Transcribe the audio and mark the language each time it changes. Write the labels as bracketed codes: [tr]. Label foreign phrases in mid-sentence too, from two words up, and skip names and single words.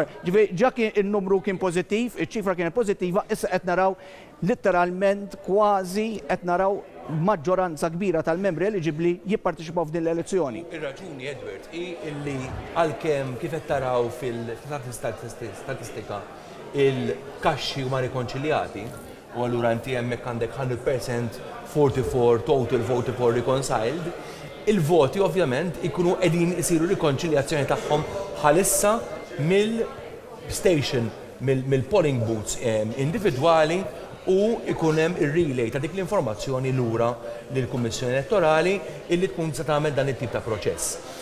[mt] Ġifieri ġa kien in-numru kien pożittiv, iċ-ċifra kienet pożittiva, issa qed naraw literalment kważi qed naraw maġġoranza kbira tal-membri eliġibbli jipparteċipaw f'din l-elezzjoni. Ir-raġuni Edward hi illi għalkemm kif qed taraw fil-statistika il-kaxxi huma rikonċiljati u allura inti hemmhekk għandek 100% 44 [en] total vote for reconciled, [mt] il-voti ovvjament ikunu qegħdin isiru rikonċiljazzjoni tagħhom bħalissa mill-station mill- [en] polling booths [mt] individwali u ikun hemm ir-relay ta' dik l-informazzjoni lura lill-Kummissjoni Elettorali illi tkun se tagħmel dan it-tip ta' proċess.